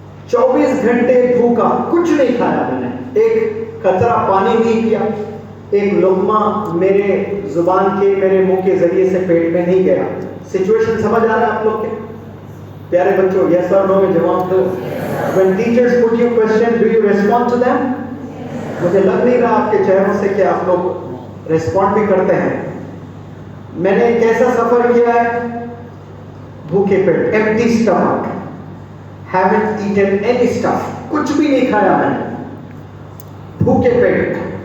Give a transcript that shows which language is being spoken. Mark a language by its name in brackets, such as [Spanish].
[Urdu] 24 گھنٹے بھوکا, کچھ نہیں کھایا میں نے, ایک قطرہ پانی نہیں پیا, ایک لقمہ میرے زبان کے, میرے منہ کے ذریعے سے پیٹ میں نہیں گیا. سچویشن سمجھ آ رہا ہے آپ لوگ کے پیارے بچوں؟ یس اور نو میں جواب دو. [English] When teachers put you question, do you respond to them? [Urdu] مجھے لگ نہیں رہا آپ کے چہروں سے کہ آپ لوگ ریسپونڈ بھی کرتے ہیں. میں نے کیسا سفر کیا ہے؟ بھوکے پیٹ, [English] empty stomach, haven't eaten any stuff, [Urdu] کچھ بھی نہیں کھایا میں نے, بھوکے پیٹ.